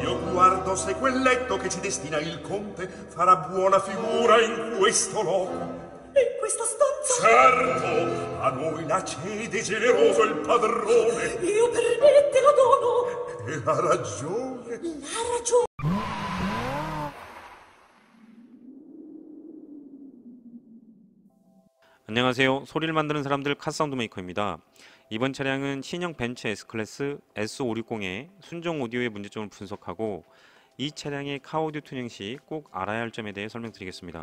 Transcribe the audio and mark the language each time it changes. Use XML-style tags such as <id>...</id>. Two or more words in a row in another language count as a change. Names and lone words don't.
<it>Io guardo se quel letto che ci destina il conte farà buona figura in questo loco. In questa stanza? Certo, a noi la cede generoso il padrone. Io per me te lo dono. E ha ragione. La ragione.</it> <ko>안녕하세요. 소리를 만드는 사람들 카사운드 메이커입니다. 이번 차량은 신형 벤츠 S클래스 S560의 순정 오디오의 문제점을 분석하고 이 차량의 카오디오 튜닝 시 꼭 알아야 할 점에 대해 설명드리겠습니다.</ko>